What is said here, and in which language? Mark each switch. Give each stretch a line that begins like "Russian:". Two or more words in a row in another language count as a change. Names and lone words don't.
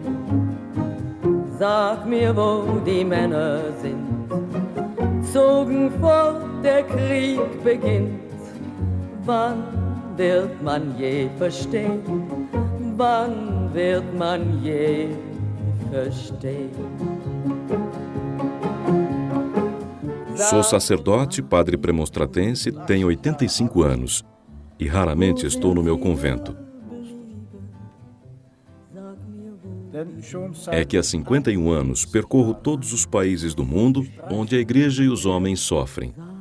German: Sag mir, wo die Männer sind, zogen fort, der Krieg beginnt. Wann wird man je verstehen? Wann wird man je verstehen?
Portuguese: Sou sacerdote, padre premonstratense, tenho 85 anos e raramente estou no meu convento. É que há 51 anos percorro todos os países do mundo onde a igreja e os homens sofrem.